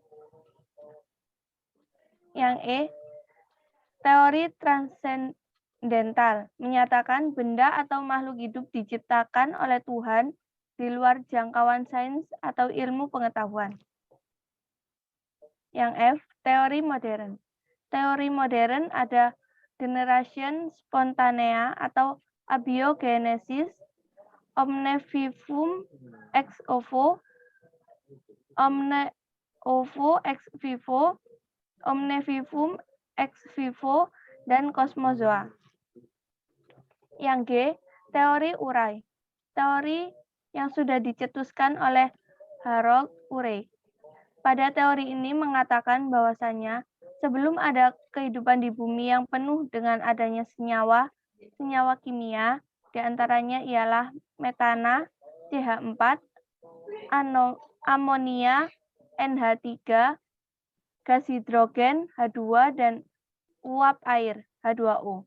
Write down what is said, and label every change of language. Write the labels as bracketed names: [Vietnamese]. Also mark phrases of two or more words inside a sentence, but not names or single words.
[Indonesian] Yang E, teori transendental menyatakan benda atau makhluk hidup diciptakan oleh Tuhan di luar jangkauan sains atau ilmu pengetahuan. Yang F, teori modern. Teori modern ada [Latin] generation spontanea [Indonesian] atau abiogenesis, [Latin] omne vivum ex ovo, omne ovo ex vivo, omne vivum ex vivo, [Indonesian] dan kosmozoa. Yang G, teori Urey. Teori yang sudah dicetuskan oleh Harold Urey. Pada teori ini mengatakan bahwasanya sebelum ada kehidupan di bumi yang penuh dengan adanya senyawa kimia, diantaranya ialah metana, CH4, amonia, NH3, gas hidrogen, H2, dan uap air, H2O.